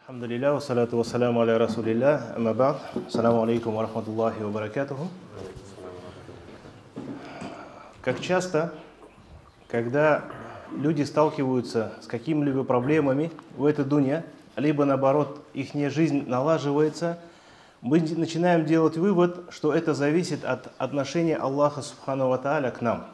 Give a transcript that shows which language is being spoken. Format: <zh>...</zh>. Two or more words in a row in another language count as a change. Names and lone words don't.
<ar>الحمد لله، والصلاة والسلام على رسول الله، أما بعد. السلام عليكم ورحمة الله وبركاته.</ar> <ru>Как часто, когда люди сталкиваются с какими-либо проблемами в этой дуне, либо наоборот, их жизнь налаживается, мы начинаем делать вывод, что это зависит от отношения Аллаха</ru> <ar>سبحانه وتعالى</ar> <ru>к нам.</ru>